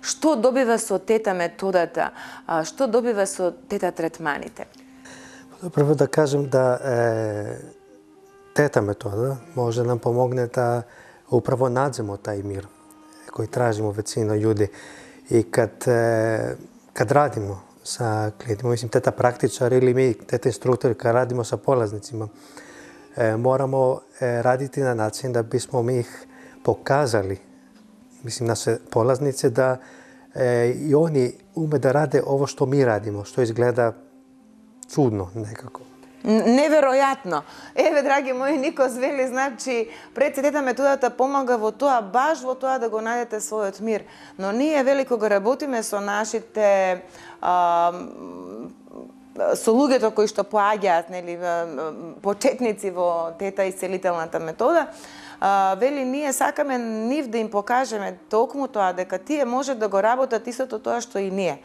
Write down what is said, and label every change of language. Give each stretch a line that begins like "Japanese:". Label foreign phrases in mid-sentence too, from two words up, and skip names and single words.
Macedonian: Што добива со тета методата? Што добива со тета третманите?
Serbian: Прво да кажем да тета метода може да нам помогне да управо наđemo тај мир кој тражимо веćина људи. И kad radimo sa klijentima, mislim teta praktičar ili mi, teta instruktori, kad radimo sa polaznicima, moramo raditi na način da bismo mi ih pokazali, mislim naše polaznice, da i oni ume da rade ovo što mi radimo, što izgleda čudno nekako.
Macedonian: Неверојатно. Еве, драги мои, Никос вели, значи, тета методата помага во тоа, баш во тоа да го најдете својот мир. Но ние, вели, кога работиме со нашите со луѓето кои што поаѓаат, нели, почетници во тета исцелителната метода, вели, ние сакаме нив да им покажеме токму тоа, дека тие може да го работат истото тоа што и ние.